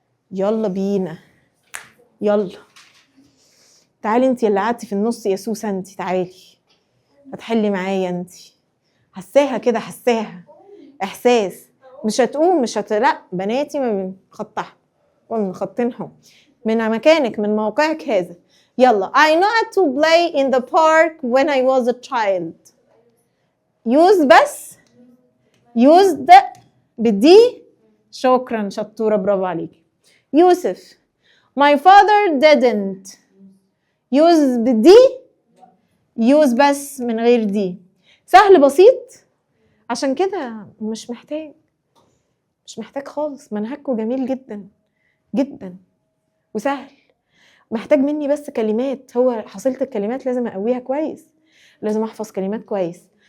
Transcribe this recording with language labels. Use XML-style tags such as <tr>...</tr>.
<ar>يلا بينا، يلا تعالي انتي اللي قعدتي في النص يا سوسه، انتي تعالي هتحلي معايا. انتي حساها كده، حساها احساس، مش هتقوم لا بناتي ما خطها قلنا خطينهم من مكانك، من موقعك هذا.</ar> <en>يلا I know how to play in the park when I was a child.</en> <ar>use بس used بدي. شكرا شطورة، برافو عليك.</ar> <en>Yusuf my father didn't.</en> <ar>use بدي، use بس من غير دي. سهل بسيط، عشان كده مش محتاج خالص. منهجكم جميل جدا جدا وسهل. محتاج مني بس كلمات، هو حصيلة الكلمات لازم اقويها كويس، لازم احفظ كلمات كويس.</ar>